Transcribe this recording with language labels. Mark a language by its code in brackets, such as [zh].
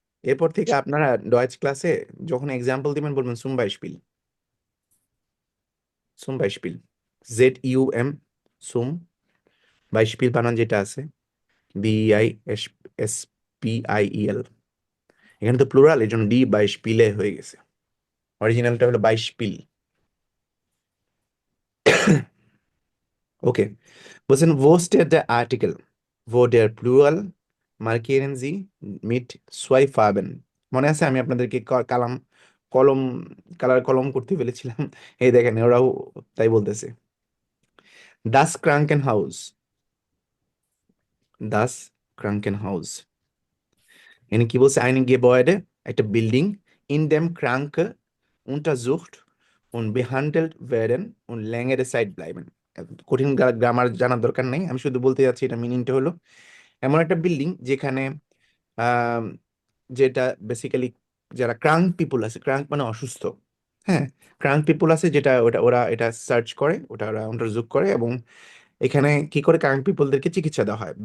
[bn] এরপর থেকে আপনারা ডয়েচ ক্লাসে যখন এক্সাম্পল দিবেন বলবেন সুম বাইশপিল, সুম বাইশপিল, ZUM, সুম বাইশপিল বানান যেটা আছে BISSPIEL, এখানে তো প্লুরাল, এই জন্য ডি বাইশপিলে হয়ে গেছে, অরিজিনালটা হলো বাইশপিল। ওকে, বলছেন [de] wo steht der Artikel, wo der Plural markieren Sie mit zwei Farben। [bn] মনে আছে আমি আপনাদেরকে কলম কালার কলম করতে বলেছিলাম, এই দেখেন ওরাও তাই বলতেছে। [de] Das Krankenhaus, das Krankenhaus, [bn] এখানে কি বলছে? [de] ein Gebäude, [bn] একটা building, [de] in dem Kranke untersucht und behandelt werden und längere Zeit bleiben। [bn] কঠিন গ্রামার জানার দরকার নেই, আমি শুধু বলতে যাচ্ছি এটা মিনিংটা হলো এমন একটা বিল্ডিং যেখানে আহ যেটা বেসিক্যালি যারা ক্রাঙ্ক পিপুল আছে, ক্রাঙ্ক মানে অসুস্থ, হ্যাঁ, ক্রাঙ্ক পিপুল আছে, যেটা ওটা ওরা এটা সার্চ করে, ওটা ওরা অন্তর্যোগ করে, এবং এখানে কি করে ক্রাঙ্ক পিপুলদেরকে চিকিৎসা দেওয়া হয়।